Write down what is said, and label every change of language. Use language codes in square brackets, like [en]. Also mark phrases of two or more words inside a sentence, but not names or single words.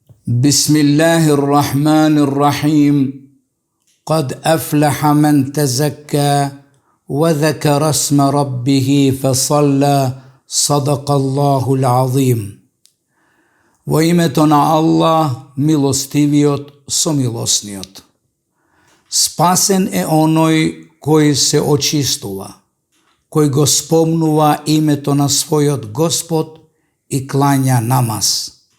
[ar] بسم الله الرحمن الرحيم قد أفلح من تزكى وذكر اسم ربه فصلى صدق الله العظيم. [mk] Во името на Аллах, милостивиот со милосниот. Спасен е оној кој се очистува, кој го спомнува името на својот Господ и клања намаз.